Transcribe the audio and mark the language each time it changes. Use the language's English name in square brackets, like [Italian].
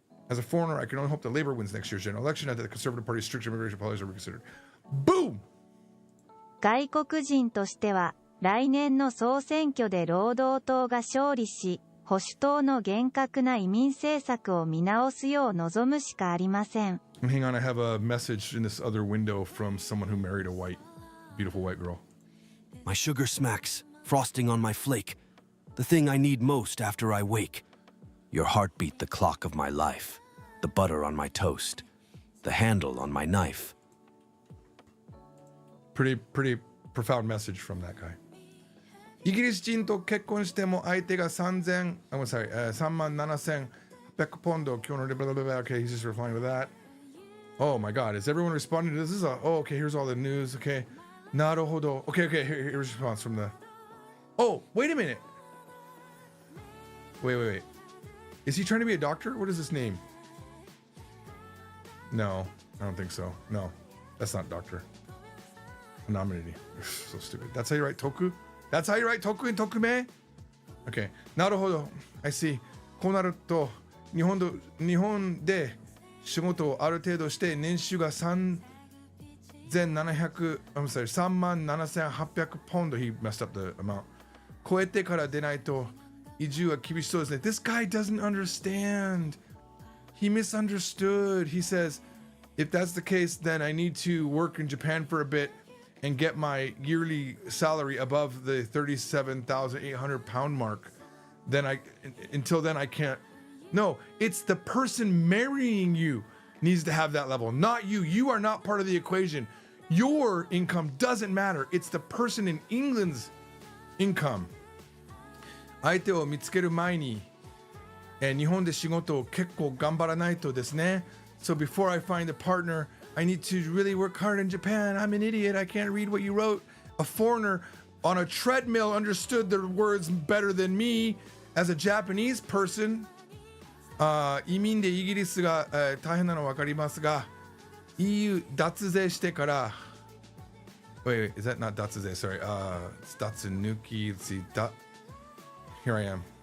[English] As a foreigner, I can only hope that Labor wins next year's general election and that the Conservative Party's strict immigration policies are reconsidered. Boom! [Japanese] 外国人としては、来年の総選挙で労働党が勝利し、保守党の厳格な移民政策を見直すよう望むしかありません。 [English] Hang on, I have a message in this other window from someone who married a beautiful white girl. My sugar smacks, frosting on my flake. The thing I need most after I wake. Your heartbeat, the clock of my life. The butter on my toast. The handle on my knife. Pretty profound message from that guy. [Japanese] イギリス人と結婚しても相手が37,800ポンド。今日のレベル [English] Okay, he's just replying to that. Oh my God, is everyone responding to this? Okay, here's all the news. Okay, なるほど.Okay, here's a response from the. Oh, wait a minute. Wait. Is he trying to be a doctor? What is his name? No, I don't think so. No, that's not doctor. Anonymity. So stupid. That's how you write toku? That's how you write toku in tokume? Okay. なるほど.I see. [Japanese] こうなると日本で仕事をある程度して年収が37,800ポンド [English] He messed up the amount. [Japanese] 超えてから出ないと移住は厳しそうですね. [English] This guy doesn't understand. He misunderstood. He says, if that's the case, then I need to work in Japan for a bit and get my yearly salary above the 37,800 pound mark. Until then I can't. No, it's the person marrying you needs to have that level, not you. You are not part of the equation. Your income doesn't matter. It's the person in England's income. [Japanese] 相手を見つける前に、日本で仕事を結構頑張らないとですね。 [English] So before I find a partner, I need to really work hard in Japan. I'm an idiot. I can't read what you wrote. A foreigner on a treadmill understood the words better than me as a Japanese person. [Japanese] 移民でイギリスが、大変なのは分かりますが、EU 脱税してから、 [English] wait, is that not [Japanese] 脱税? [English] Sorry, it's 脱抜き. Let's see, here I am.